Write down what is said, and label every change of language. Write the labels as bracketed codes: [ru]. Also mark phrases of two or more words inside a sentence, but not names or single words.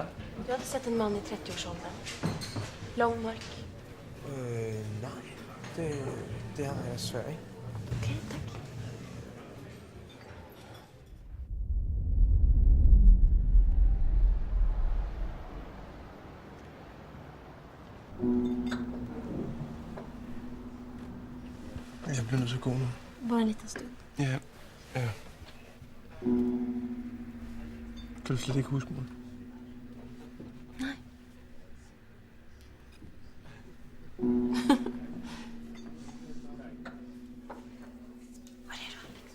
[sv] Du hade sett en man i 30-årsåldern. Lång, mörk. [da] Nej, det har jeg svært ikke. [sv] Okej, tack. [da] Jeg bliver nødt til at gå nu. [sv] Bara en liten stund. Ja. [da] Kan du slet ikke huske mig? [sv] Nej. Var är du, Alex?